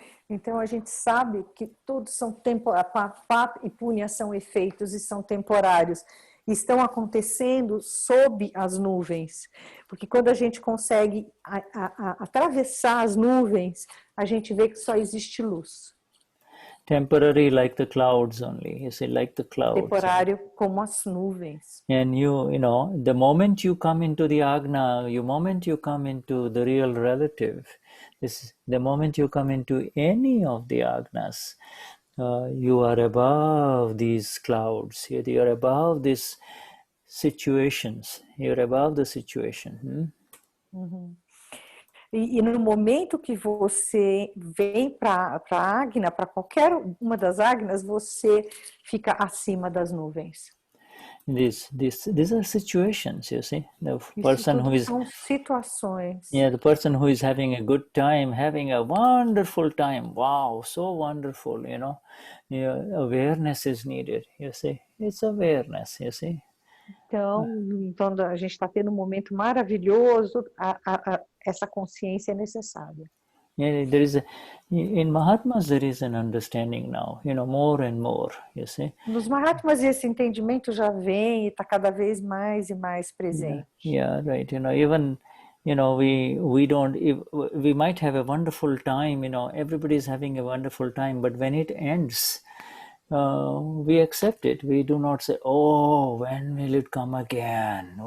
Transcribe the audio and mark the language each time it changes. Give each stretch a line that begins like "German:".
Portuguese: Então a gente sabe que todos são pap e punya são efeitos e são temporários. Estão acontecendo sob as nuvens, porque quando a gente consegue atravessar as nuvens, a gente vê que só existe luz.
English: Temporary, like the clouds only. You see, like the clouds.
Portuguese: Temporário, como as nuvens.
English: And the moment you come into the Agna, the moment you come into the real relative, the moment you come into any of the Agnas, you are above these clouds. You are above these situations. You're above the situation. Uhum.
Portuguese: E no momento que você vem para a Agna, para qualquer uma das Agnas, você fica acima das nuvens.
English: These are situations, you see. The person who is
Portuguese: são situações.
English: Yeah, the person who is having a good time, having a wonderful time. Wow, so wonderful, awareness is needed, you see. It's awareness, you see.
Portuguese: Então, quando a gente está tendo um momento maravilhoso, essa consciência é necessária.
English: Yeah, in Mahatmas there is an understanding now, more and more, you see.
Portuguese: Nos Mahatmas esse entendimento já vem e está cada vez mais e mais presente.
English: Yeah, right. Even we might have a wonderful time. Everybody's having a wonderful time, but when it ends, we accept it. We do not say, "Oh, when will it come again?